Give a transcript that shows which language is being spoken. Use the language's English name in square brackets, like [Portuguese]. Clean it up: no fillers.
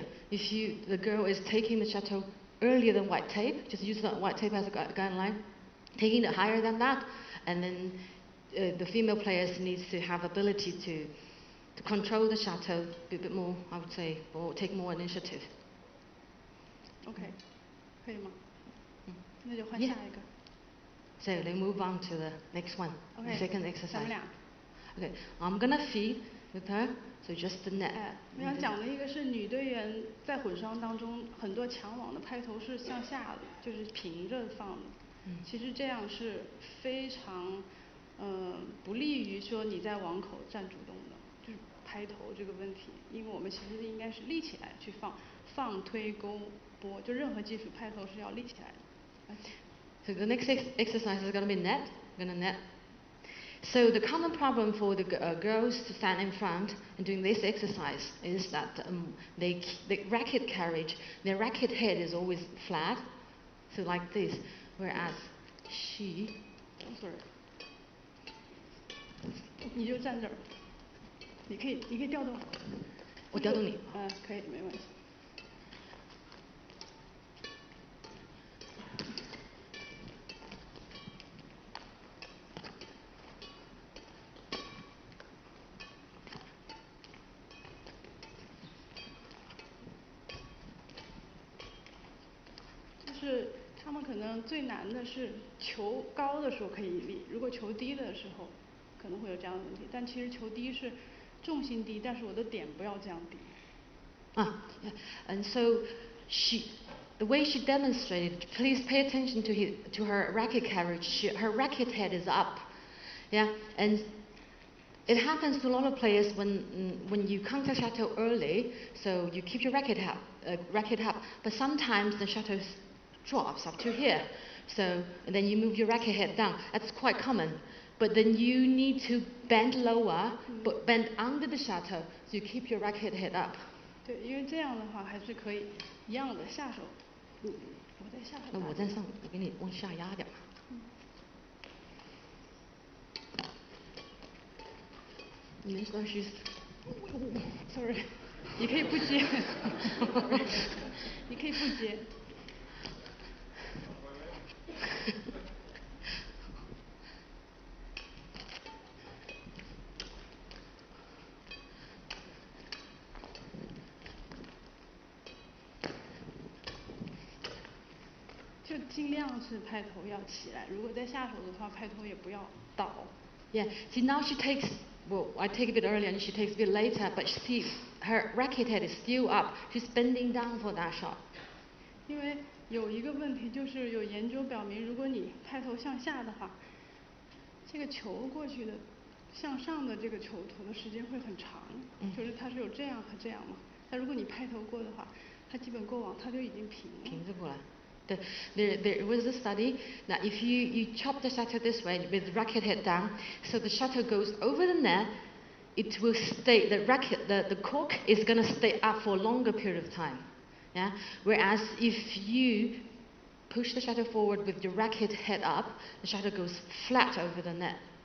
[English] If the girl is taking the shuttle earlier than white tape, just use that white tape as a guideline, taking it higher than that, and then the female players needs to have ability to control the shuttle a bit more, I would say, or take more initiative. [Chinese] OK, 可以吗？那就换下一个。 [English] So they move on to the next one, the second exercise. Okay, I'm gonna feed with her, so just the net. [Chinese] 我想讲的一个是女队员在混双当中很多抢网的拍头是向下的，就是平着放的。其实这样是非常不利于说你在网口占主动的，就是拍头这个问题，因为我们其实应该是立起来去放推勾拨，就任何技术拍头是要立起来的。 [English] So the next exercise is going to be net. We're going to net. So the common problem for the girls to stand in front and doing this exercise is that the racket carriage, their racket head is always flat, so like this, whereas she. Sorry. [Chinese] 你就站这儿。你可以调动。我调动你。可以，没问题。就是他们可能最难的是球高的时候可以立，如果球低的时候可能会有这样的问题。但其实球低是重心低，但是我的点不要这样低。 [English] And so the way she demonstrated, please pay attention to her racket carriage. Her racket head is up, yeah, and it happens to a lot of players when you counter shuttle early, so you keep your racket up, but sometimes the shuttle drops up to here, so and then you move your racket head down. That's quite common, but then you need to bend lower, but bend under the shuttle, so you keep your racket head up. [Chinese] 对，因为这样的话还是可以一样的下手。我在下手。那我在上，我给你往下压点吧。没关系。 [English] Sorry， [Chinese] 你可以不接。你可以不接。就尽量是拍头要起来，如果在下手的话，拍头也不要倒。 [English] Yeah. See, now she takes. Well, I take a bit earlier and she takes a bit later, but see, her racket head is still up. She's bending down for that shot. [Chinese] 因为有一个问题就是有研究表明，如果你拍头向下的话，这个球过去的向上的这个球投的时间会很长，就是它是有这样和这样嘛。但如果你拍头过的话，它基本过网它就已经平了。平着过来。 [English] There was a study that if you chop the shuttle this way with the racket head down, so the shuttle goes over the net, it will stay. The cork is going to stay up for a longer period of time. Yeah. Whereas if you push the shuttle forward with your racket head up, the shuttle goes flat over the net.